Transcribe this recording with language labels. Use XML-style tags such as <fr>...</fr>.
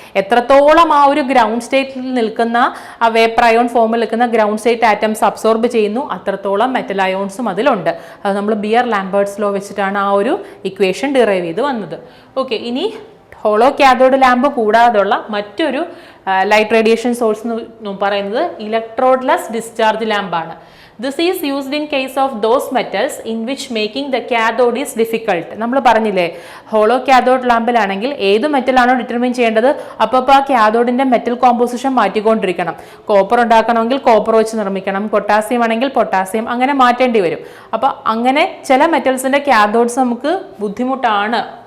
<ml>എത്രത്തോളം ആ ഒരു ഗ്രൗണ്ട് സ്റ്റേറ്റിൽ നിൽക്കുന്ന ആ വേപ്പർ അയോൺ ഫോമിൽ നിൽക്കുന്ന ഗ്രൗണ്ട് സ്റ്റേറ്റ് ആറ്റംസ് അബ്സോർബ് ചെയ്യുന്നു, അത്രത്തോളം മെറ്റൽ അയോൺസും അതിലുണ്ട്. അത് നമ്മൾ ബിയർ ലാംബേർട്സ് ലോ വെച്ചിട്ടാണ് ആ ഒരു ഇക്വേഷൻ ഡിറൈവ് ചെയ്ത് വന്നത്. ഓക്കെ, ഇനി ഹോളോ കാഥോഡ് ലാമ്പ് കൂടാതെയുള്ള മറ്റൊരു ലൈറ്റ് റേഡിയേഷൻ സോഴ്സ് എന്ന് പറയുന്നത് ഇലക്ട്രോഡ്ലെസ് discharge ലാമ്പാണ്.</ml> <en>This is used in case of those metals in which making the cathode is difficult.</en> <ml>നമ്മൾ പറഞ്ഞില്ലേ ഹോളോ കാഥോഡ് ലാമ്പിലാണെങ്കിൽ ഏത് മെറ്റലാണോ ഡിറ്റർമിൻ ചെയ്യേണ്ടത് അപ്പോൾ ആ കാഥോഡിന്റെ മെറ്റൽ കോമ്പോസിഷൻ മാറ്റിക്കൊണ്ടിരിക്കണം. കോപ്പർ ഉണ്ടാക്കണമെങ്കിൽ കോപ്പർ വെച്ച് നിർമ്മിക്കണം, പൊട്ടാസ്യം ആണെങ്കിൽ പൊട്ടാസ്യം, അങ്ങനെ മാറ്റേണ്ടി വരും. അപ്പോൾ അങ്ങനെ ചില മെറ്റൽസിന്റെ കാഥോഡ്സ് നമുക്ക് ബുദ്ധിമുട്ടാണ്.</ml>